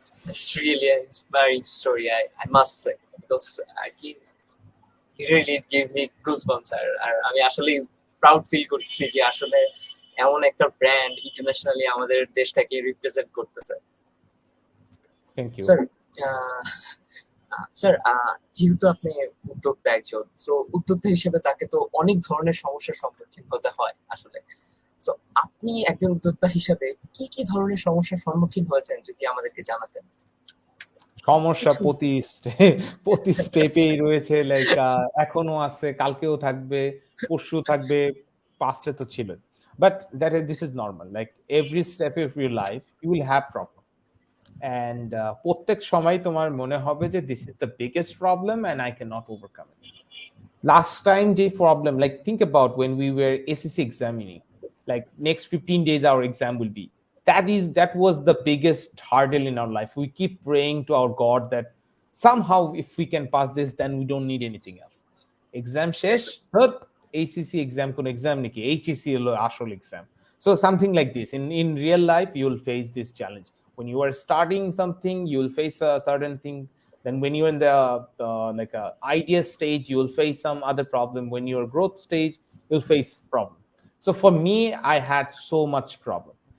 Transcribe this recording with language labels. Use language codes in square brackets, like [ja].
[en] It's really an inspiring story, I must say, because really it gave me goosebumps. [bn] আর আমি আসলে proud feel করতেছি যে আসলে এমন একটা ব্র্যান্ড ইন্টারন্যাশনালি আমাদের দেশটাকে রিপ্রেজেন্ট করতেছে। [en] thank you [bn] স্যার, স্যার যেহেতু আপনি উদ্যোক্তা একজন, সো উদ্যোক্তা হিসেবে তাকে তো অনেক ধরনের সমস্যার সম্মুখীন হতে হয় আসলে। সো আপনি একজন উদ্যোক্তা হিসেবে কি কি ধরনের সমস্যার সম্মুখীন হয়েছেন যদি আমাদেরকে জানাতেন। সমস্যা প্রতি স্টেপেই রয়েছে, লাইক এখনো আছে, কালকেও থাকবে, পরশু থাকবে, পাস্টে তো ছিল। [en] but this is normal, like every step of your life you will have problem, and [bn] প্রত্যেক সময় তোমার মনে হবে যে [en] This is the biggest problem and I can not overcome it. Last time যে problem, like think about when we were SSC examining, like next 15 days our exam will be. That was the biggest hurdle in our life. We keep praying to our God that somehow if we can pass this, then we don't need anything else. [bn] Exam শেষ, ধর ACC exam কোন exam নাকি, HEC হলো আসল exam. [en] So something like this. In real life, you'll face this challenge. When you are starting something, you'll face a certain thing. Then when you're in the like a idea stage, you'll face some other problem. When you're growth stage, you'll face problem. So for me, I had so much problem.